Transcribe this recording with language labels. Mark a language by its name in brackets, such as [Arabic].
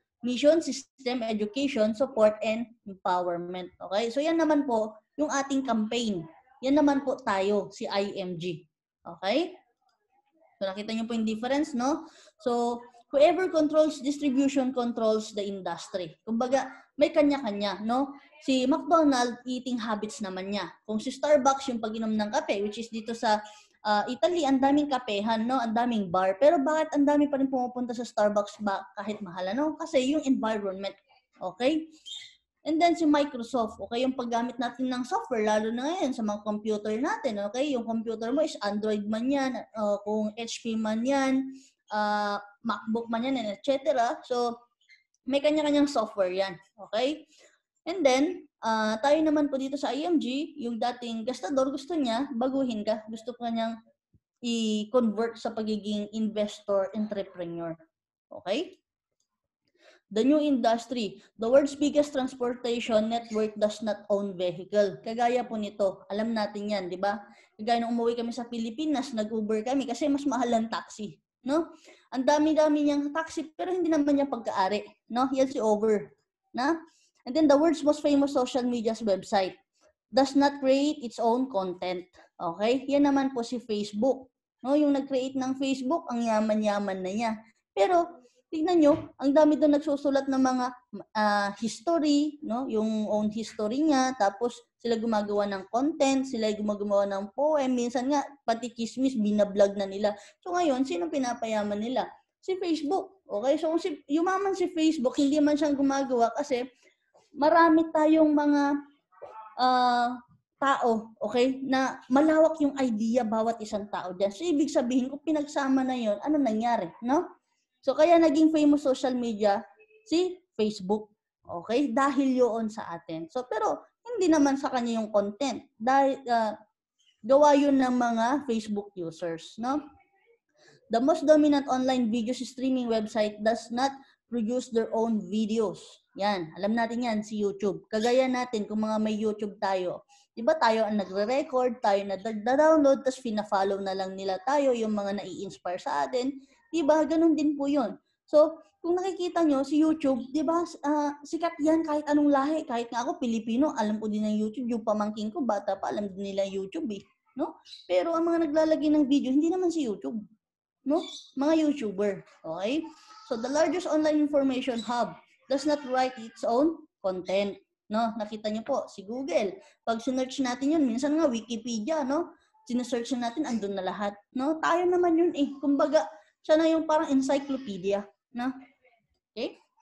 [English] Mission, system, education, support, and empowerment. Okay? [Filipino] So, yan naman po yung ating campaign. Yan naman po tayo, si IMG. Okay? So, nakita niyo po yung difference, no? So, [English] whoever controls distribution controls the industry. [Filipino] Kumbaga, may kanya-kanya, no? Si McDonald's, eating habits naman niya. Kung si Starbucks, yung pag-inom ng kape, which is dito sa Italy, ang daming kapehan, no? Ang daming bar. Pero bakit ang dami pa rin pumupunta sa Starbucks ba kahit mahal, no? Kasi yung environment, okay? And then si Microsoft, okay, yung paggamit natin ng software, lalo na ngayon sa mga computer natin, okay, yung computer mo is Android man yan, kung HP man yan, MacBook man yan, etc. So, may kanya-kanyang software yan, okay? And then, tayo naman po dito sa IMG, yung dating gastador, gusto niya, baguhin ka, gusto ko niyang i-convert sa pagiging investor, entrepreneur, okay? [English] The new industry, the world's biggest transportation network does not own vehicle. [Filipino] Kagaya po nito, alam natin yan, di ba? Kagaya nung umuwi kami sa Pilipinas, nag-Uber kami kasi mas mahal ang taxi, no? Ang dami-dami niyang taxi pero hindi naman niya pagkaari, no? Yan si Uber, na? [English] And then the world's most famous social media's website does not create its own content. [Filipino] Okay? Yan naman po si Facebook. No, yung nag-create ng Facebook, ang yaman-yaman na niya. Pero tingnan nyo, ang dami doon nagsusulat ng mga history, no? Yung own history niya, tapos sila gumagawa ng content, sila gumagawa ng poem, minsan nga, pati chismis, binablog na nila. So ngayon, sino pinapayaman nila? Si Facebook. Okay? So kung yumaman si Facebook, hindi man siyang gumagawa kasi marami tayong mga tao, okay, na malawak yung idea bawat isang tao dyan. So, ibig sabihin, kung pinagsama na yon, ano nangyari, no? So, kaya naging famous social media si Facebook, okay? Dahil yun sa atin. So, pero, hindi naman sa kanya yung content. Dahil, gawa yun ng mga Facebook users, no? [English] The most dominant online video streaming website does not produce their own videos. [Filipino] Yan, alam natin yan, si YouTube. Kagaya natin, kung mga may YouTube tayo, di ba tayo ang nagre-record, tayo na download, tapos fina-follow na lang nila tayo, yung mga nai-inspire sa atin. Di ba? Ganun din po yun. So, kung nakikita nyo, si YouTube, di ba, sikat yan kahit anong lahi. Kahit nga ako, Pilipino, alam ko din ng YouTube. Yung pamangking ko, bata pa, alam din nila YouTube eh. No? Pero ang mga naglalagay ng video, hindi naman si YouTube. No? Mga YouTuber. Okay? [English] So, the largest online information hub does not write its own content. [Filipino] No? Nakita niyo po, si Google. Pag sinearch natin yun, minsan nga Wikipedia, no? Sinesearch natin, andun na lahat. No? Tayo naman yun eh. Kumbaga, siya na yung parang encyclopedia. No? Okay?